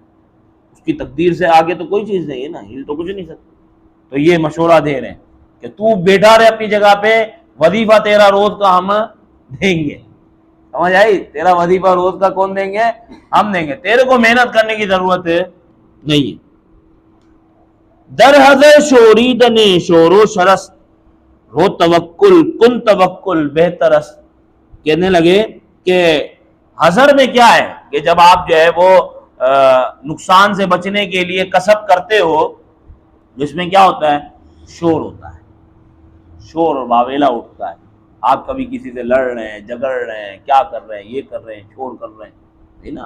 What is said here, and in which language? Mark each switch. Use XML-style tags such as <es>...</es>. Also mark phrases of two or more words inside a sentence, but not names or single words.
<ur>اس کی تقدیر سے آگے تو کوئی چیز نہیں ہے نا, ہل تو کچھ نہیں سکتا. تو یہ مشورہ دے رہے ہیں کہ تو بیٹھا رہے اپنی جگہ پہ, وظیفہ تیرا روز کا ہم دیں گے. سمجھ آئی؟ تیرا وظیفہ روز کا کون دیں گے؟ ہم دیں گے. تیرے کو محنت کرنے کی ضرورت نہیں ہے.</ur> <fa>در حضر شوریدن شور و شرست, رو توکل کن توکل بہترست.</fa> <ur>کہنے لگے کہ حضر میں کیا ہے کہ جب آپ جو ہے وہ نقصان سے بچنے کے لیے کسب کرتے ہو, جس میں کیا ہوتا ہے؟ شور ہوتا ہے, شور اور واویلا اٹھتا ہے. آپ کبھی کسی سے لڑ رہے ہیں, جھگڑ رہے ہیں, کیا کر رہے ہیں, یہ کر رہے ہیں, شور کر رہے ہیں نا.</ur>